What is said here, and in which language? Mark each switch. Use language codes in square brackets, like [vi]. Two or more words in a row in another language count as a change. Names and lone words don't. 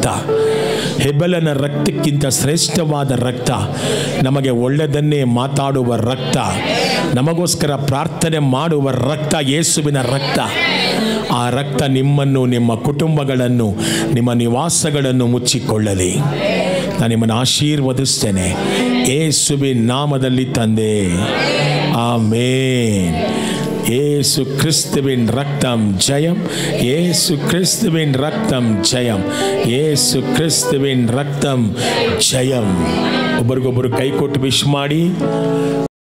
[kn] ಹೆಬೆಲನ ರಕ್ತಕ್ಕಿಂತ ಶ್ರೇಷ್ಠವಾದ ರಕ್ತ, ನಮಗೆ ಒಳ್ಳೆಯದನ್ನೇ ಮಾತಾಡುವ ರಕ್ತ, ನಮಗೋಸ್ಕರ ಪ್ರಾರ್ಥನೆ ಮಾಡುವ ರಕ್ತ ಯೇಸುವಿನ ರಕ್ತ. ಆ ರಕ್ತ ನಿಮ್ಮನ್ನು, ನಿಮ್ಮ ಕುಟುಂಬಗಳನ್ನು, ನಿಮ್ಮ ನಿವಾಸಗಳನ್ನು ಮುಚ್ಚಿಕೊಳ್ಳಲಿ. ನಾನು ನಿಮ್ಮನ್ನು ಆಶೀರ್ವದಿಸ್ತೇನೆ ಯೇಸುವಿನ ನಾಮದಲ್ಲಿ ತಂದೆ. [ta] ஆமென். இயேசு கிறிஸ்துவின் ரத்தம் ஜெயம். இயேசு கிறிஸ்துவின் ரத்தம் ஜெயம். இயேசு கிறிஸ்துவின் ரத்தம் ஜெயம். [kn] ಒಬ್ಬರಿಗೊಬ್ಬರು ಕೈ ಕೊಟ್ಟು ವಿಶ್ ಮಾಡಿ.